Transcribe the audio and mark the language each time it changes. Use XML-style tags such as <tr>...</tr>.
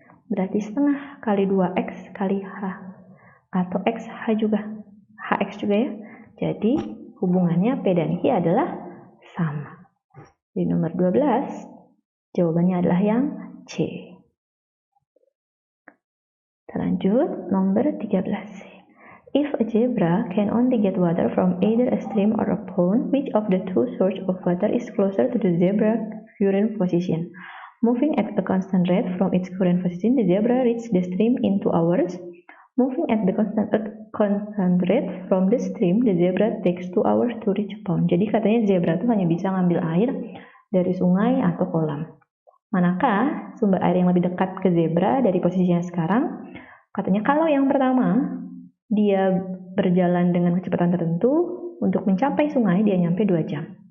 <id>Berarti setengah kali 2X kali H, atau XH juga, HX juga ya. Jadi hubungannya P dan Q adalah sama. Di nomor 12, jawabannya adalah yang C. Kita lanjut, nomor 13.</id> <en>If a zebra can only get water from either a stream or a pond, which of the two sources of water is closer to the zebra urine position? Moving at a constant rate from its current position, the zebra reached the stream in 2 hours. Moving at the constant rate from the stream, the zebra takes 2 hours to reach a pond.</en> <id>Jadi katanya zebra itu hanya bisa ngambil air dari sungai atau kolam. Manakah sumber air yang lebih dekat ke zebra dari posisinya sekarang? Katanya kalau yang pertama, dia berjalan dengan kecepatan tertentu, untuk mencapai sungai dia nyampe 2 jam.</id>